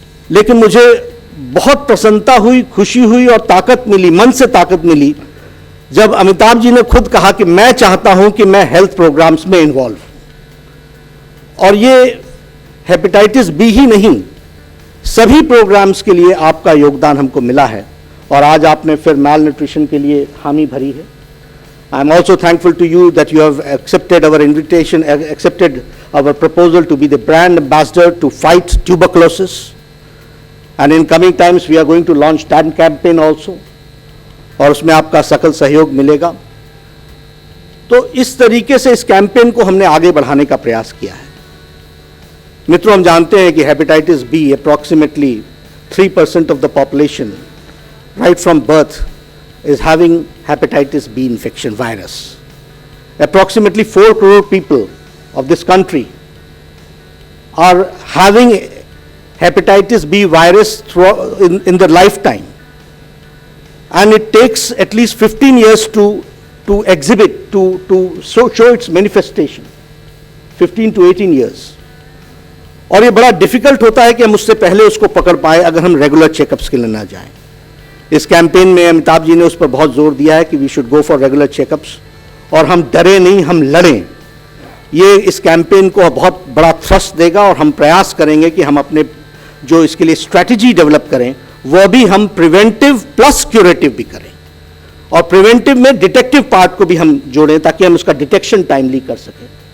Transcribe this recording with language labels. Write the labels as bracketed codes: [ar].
[hi] लेकिन मुझे बहुत प्रसन्नता हुई, खुशी हुई और ताकत मिली, मन से ताकत मिली जब अमिताभ जी ने खुद कहा कि मैं चाहता हूं कि मैं हेल्थ प्रोग्राम्स में इन्वॉल्व हूं। और ये हेपेटाइटिस बी ही नहीं, सभी प्रोग्राम्स के लिए आपका योगदान हमको मिला है और आज आपने फिर माल न्यूट्रिशन के लिए हामी भरी है। [en] I am also thankful to you that you have accepted our invitation, accepted our proposal to be the brand ambassador to fight tuberculosis, and in coming times we are going to launch that campaign also, [hi] और उसमें आपका सकल सहयोग मिलेगा। तो इस तरीके से इस कैंपेन को हमने आगे बढ़ाने का प्रयास किया है। मित्रों, हम जानते हैं कि [en] Hepatitis B approximately 3% of the population right from birth is having hepatitis B infection virus. Approximately 4 crore people of this country are having hepatitis B virus in their lifetime, and it takes at least 15 years to exhibit, to show its manifestation, 15 to 18 years. [hi] और ये बड़ा difficult होता है कि हम उससे पहले उसको पकड़ पाए अगर हम रेगुलर चेकअप्स के लिए ना जाएं। इस कैंपेन में अमिताभ जी ने उस पर बहुत जोर दिया है कि [en] we should go for regular checkups, [hi] और हम डरे नहीं, हम लड़ें। ये इस कैंपेन को बहुत बड़ा थ्रस्ट देगा और हम प्रयास करेंगे कि हम अपने जो इसके लिए स्ट्रैटेजी डेवलप करें वह भी हम प्रिवेंटिव प्लस क्यूरेटिव भी करें, और प्रिवेंटिव में डिटेक्टिव पार्ट को भी हम जोड़ें ताकि हम उसका डिटेक्शन टाइमली कर सकें।